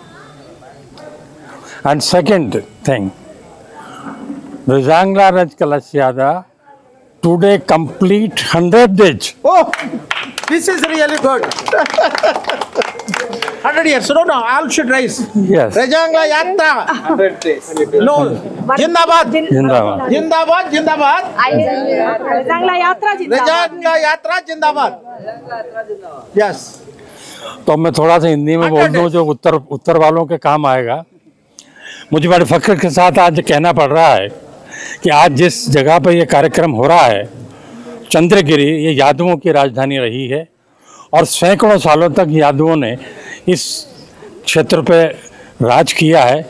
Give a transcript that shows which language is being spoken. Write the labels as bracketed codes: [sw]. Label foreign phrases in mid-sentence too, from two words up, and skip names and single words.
[en] And second thing, Rizangla Raj Kalash Yatra today complete 100 days. Oh, this is really good. 100 years. No, all should rise. Yes. Rajangla Yatra. 100 days. [hi] No. Jindabad. Zindabad. जिंदाबाद। जिंदाबाद. रजांगला यात्रा जिंदाबाद। रजांगला यात्रा जिंदाबाद। [en] Yes. [hi] तो मैं थोड़ा सा हिंदी में बोल दूं जो उत्तर वालों के काम आएगा। मुझे बड़े फख्र के साथ आज कहना पड़ रहा है कि आज जिस जगह पर यह कार्यक्रम हो रहा है, चंद्रगिरी, ये यादवों की राजधानी रही है और सैकड़ों सालों तक यादवों ने इस क्षेत्र पे राज किया है।